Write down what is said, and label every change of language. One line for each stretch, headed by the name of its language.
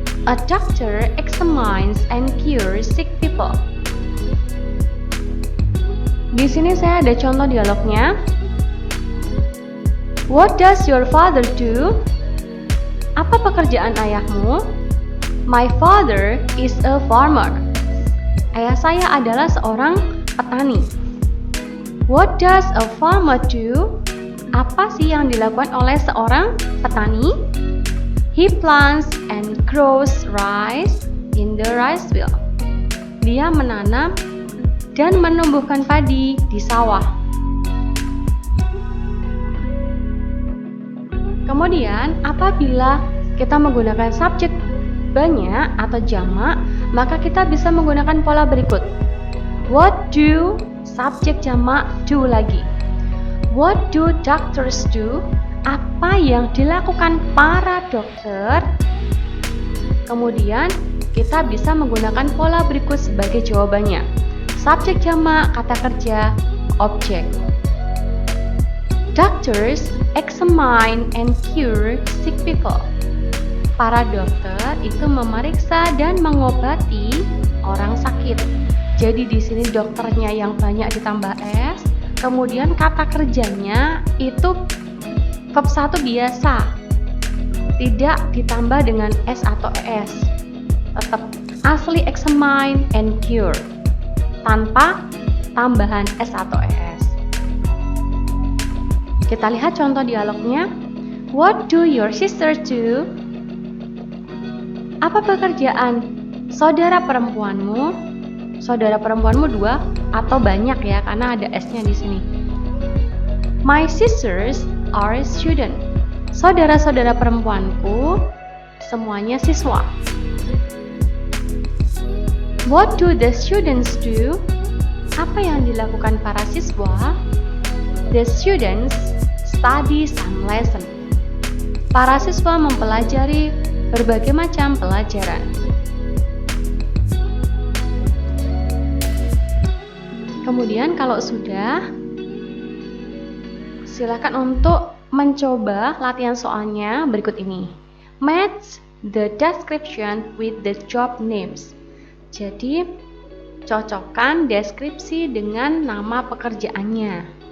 English: A doctor examines and cures sick people.
Indonesian: Di sini saya ada contoh dialognya.
English: What does your father do?
Indonesian: Apa pekerjaan ayahmu?
English: My father is a farmer.
Indonesian: Ayah saya adalah seorang petani.
English: What does a farmer do?
Indonesian: Apa sih yang dilakukan oleh seorang petani?
English: He plants and grows rice in the rice field.
Indonesian: Dia menanam dan menumbuhkan padi di sawah. Kemudian, apabila kita menggunakan subjek banyak atau jamak, maka kita bisa menggunakan pola berikut.
English: What do,
Indonesian: subjek jamak
English: do lagi. What do doctors do?
Indonesian: Apa yang dilakukan para dokter? Kemudian kita bisa menggunakan pola berikut sebagai jawabannya. Subjek jamak, kata kerja, objek.
English: Doctors examine and cure sick people.
Indonesian: Para dokter itu memeriksa dan mengobati orang sakit. Jadi di sini dokternya yang banyak ditambah S. Kemudian kata kerjanya itu verb 1 biasa, tidak ditambah dengan S atau ES. Tetap asli
English: examine and cure
Indonesian: tanpa tambahan S atau ES. Kita lihat contoh dialognya.
English: What do your sister do?
Indonesian: Apa pekerjaan saudara perempuanmu? Saudara perempuanmu 2 atau banyak ya, karena ada S-nya di sini.
English: My sisters are student.
Indonesian: Saudara-saudara perempuanku semuanya siswa.
English: What do the students do?
Indonesian: Apa yang dilakukan para siswa?
English: The students study some lesson.
Indonesian: Para siswa mempelajari berbagai macam pelajaran. Kemudian kalau sudah, silakan untuk mencoba latihan soalnya berikut ini.
English: Match the description with the job names.
Indonesian: Jadi, cocokkan deskripsi dengan nama pekerjaannya.